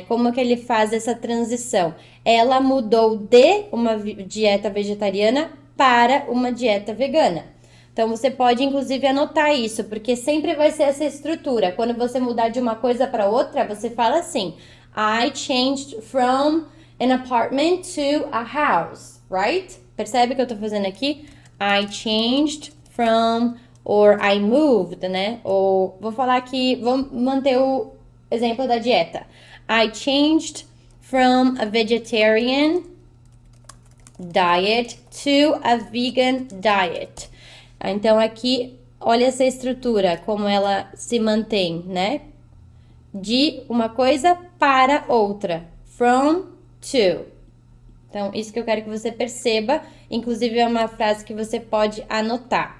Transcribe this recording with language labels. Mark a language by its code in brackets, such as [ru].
[pt] Como que ele faz essa transição. Ela mudou de uma dieta vegetariana para uma dieta vegana. Então, você pode, inclusive, anotar isso, porque sempre vai ser essa estrutura. Quando você mudar de uma coisa para outra, você fala assim: I changed from an apartment to a house, right? Percebe o que eu tô fazendo aqui? [en] I changed from, or I moved, né? [pt] Ou, vou falar aqui, vamos manter o exemplo da dieta. [en] I changed from a vegetarian diet to a vegan diet. [pt] Então, aqui, olha essa estrutura, como ela se mantém, né? De uma coisa para outra. From to. Então, isso que eu quero que você perceba. Inclusive, é uma frase que você pode anotar.